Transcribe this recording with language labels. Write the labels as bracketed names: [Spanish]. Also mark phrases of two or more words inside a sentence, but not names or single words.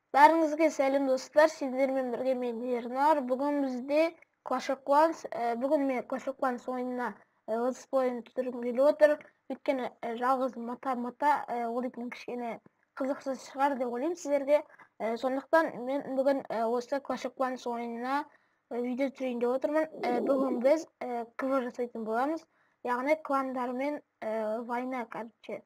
[Kazakh] Бәріңізге сәлем достар, сіздермен бірге мен Ернар. Бүгін бізде Clash of Clans, бүгін мен Clash of Clans ойынына [English] let's play [Kazakh] түсіргім келіп отыр. Өйткені жалғыз мата ол дейтін кішкене қызықсыз шығар деп ойлаймын сіздерге. Сондықтан мен бүгін осы Clash of Clans ойынына видео түсірейін деп отырмын. Бүгін біз КВ жасайтын боламыз. Яғни кландармен война, короче.